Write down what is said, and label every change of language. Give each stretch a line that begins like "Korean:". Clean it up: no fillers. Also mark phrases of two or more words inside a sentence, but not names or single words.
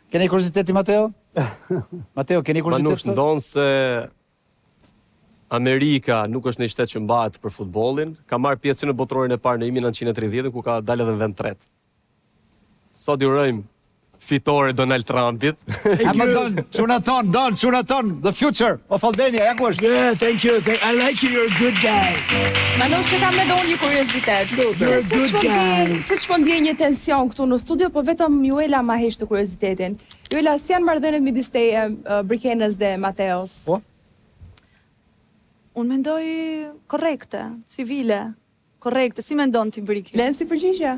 Albanian: Keni kurioziteti Mateo? Mateo, keni kuriozitet? Manush ndon se Amerika nuk është një shtet që mbahet për futbollin, ka marrë pjesë në botrorin e parë në 1930 ku ka dalë edhe në vend tret. Sot ju urojmë fitore Donald Trumpit.
English: Don, the future of Albania, ja ku është? Yeah, thank you. I like you, you're a good guy.
Albanian: Manush që kam edhe unë një kuriozitet.
English: You're a good guy.
Albanian: Se që po ndjej një tension këtu në studio, po vetëm Juela ma hesh të kuriozitetin. Juela, si janë marrëdhëniet midis teje, Brikenës dhe Mateos? Po? Unë mendoj korrekte, civile. Korrekte, si mendon ti Brike? Len si përgjigje?